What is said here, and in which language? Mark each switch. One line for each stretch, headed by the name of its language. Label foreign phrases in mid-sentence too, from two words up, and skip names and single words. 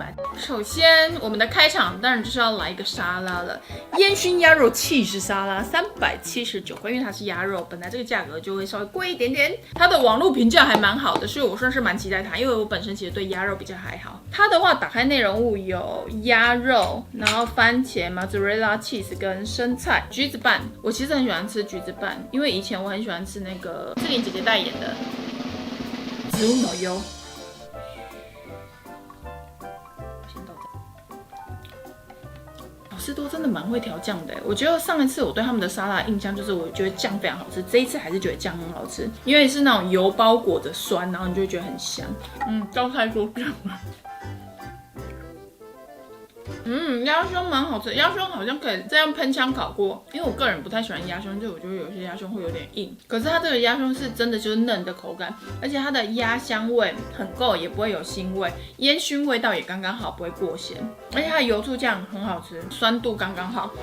Chinese: 首先，我們的開場當然就是要來一個沙拉了，煙燻鴨肉起司沙拉379塊，因為它是鴨肉，本來這個價格就會稍微貴一點點。它的網絡評價還蠻好的，所以我算是蠻期待它，因為我本身其實對鴨肉比較還好。它的話，打開內容物有鴨肉，然後番茄、
English: mozzarella cheese
Chinese: 跟生菜、橘子拌。我其實很喜歡吃橘子拌，因為以前我很喜歡吃那個。志玲姐姐代言的植物脑油，先倒這。好事多真的蠻會調醬的，我覺得上一次我對他們的沙拉印象就是我覺得醬非常好吃，這一次還是覺得醬很好吃，因為是那種油包裹着酸，然後你就會覺得很香。招財說醬。鴨胸蠻好吃，鴨胸好像可以這樣噴槍烤過，因為我個人不太喜歡鴨胸，就我覺得有些鴨胸會有點硬，可是它這個鴨胸是真的就是嫩的口感，而且它的鴨香味很夠，也不會有腥味，煙燻味道也剛剛好，不會過鹹，而且它的油醋醬很好吃，酸度剛剛好。